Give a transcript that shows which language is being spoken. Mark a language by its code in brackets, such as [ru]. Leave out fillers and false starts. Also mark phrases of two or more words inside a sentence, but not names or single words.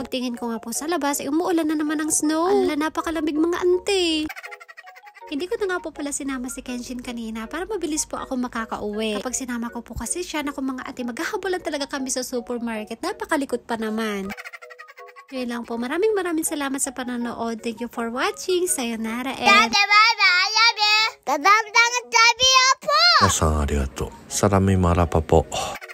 [tl] Pagtingin ko nga po sa labas, ay umuulan na naman ng snow. Ala, napakalamig mga auntie. Hindi ko na nga po pala sinama si Kenshin kanina para mabilis po ako makakauwi. Kapag sinama ko po kasi siya na kung mga ate, maghahabulan talaga kami sa supermarket. Napakalikot pa naman. Yun lang po. Maraming salamat sa panonood. [en] Thank you for watching. Sayonara and... Dada, bye-bye. I love you. [tl] Dadang-dang, sabi po. [ja] 皆さんありがとう。サラミマラパポ。